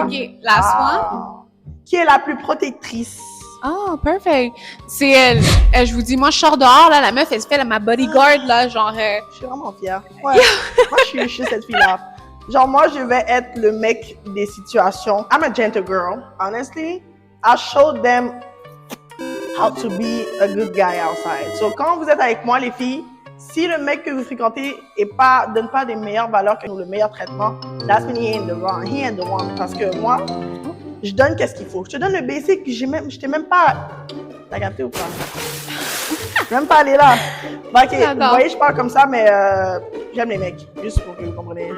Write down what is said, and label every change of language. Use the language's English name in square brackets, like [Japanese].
[English] OK, last one. [French] Qui est la plus protectrice? [English] Oh, perfect. [French] C'est elle. Je vous dis, moi, je sors dehors, là, la meuf, elle se fait ma bodyguard, là, genre... Je suis vraiment fière. Ouais. Moi, je suis cette fille-là. Genre, moi, je vais être le mec des situations. [English] I'm a gentle girl. Honestly, I showed them how to be a good guy outside. [French] So, quand vous êtes avec moi, les filles, si le mec que vous fréquentez donne pas des meilleures valeurs que nous, le meilleur traitement, [English] that's when he ain't the wrong. He ain't the one. [French] Parce que moi, je donne qu'est-ce qu'il faut. Je te donne le basic, je t'ai même pas... T'as capté ou pas? Je suis même pas allé là. Bah, ok, vous voyez, je parle comme ça, mais j'aime les mecs. Juste pour que vous compreniez.